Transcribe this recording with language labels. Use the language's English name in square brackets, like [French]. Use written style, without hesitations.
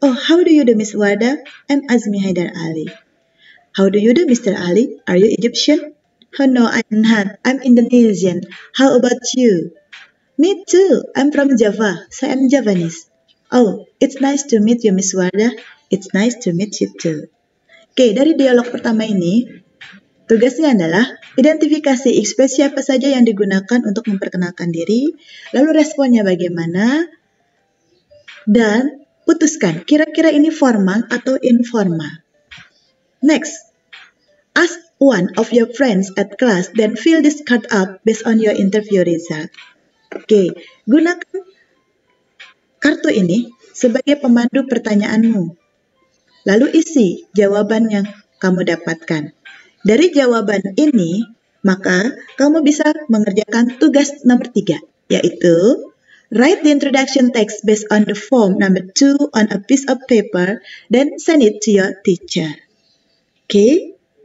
[English] Oh, how do you do, Miss Wardah? I'm Azmi Haidar Ali. How do you do, Mr. Ali? Are you Egyptian? Oh no, I'm not. I'm Indonesian. How about you? Me too. I'm from Java, so I'm Javanese. Oh, it's nice to meet you, Miss Wardah. It's nice to meet you too. [Indonesian] Oke, dari dialog pertama ini, tugasnya adalah identifikasi ekspresi apa saja yang digunakan untuk memperkenalkan diri, lalu responnya bagaimana, dan putuskan kira-kira ini formal atau informal. [English] Next, ask one of your friends at class, then fill this card up based on your interview result. [Indonesian] Oke, gunakan kartu ini sebagai pemandu pertanyaanmu. Lalu isi jawaban yang kamu dapatkan. Dari jawaban ini, maka kamu bisa mengerjakan tugas nomor 3, yaitu [English] write the introduction text based on the form number 2 on a piece of paper, then send it to your teacher. [Indonesian] Oke?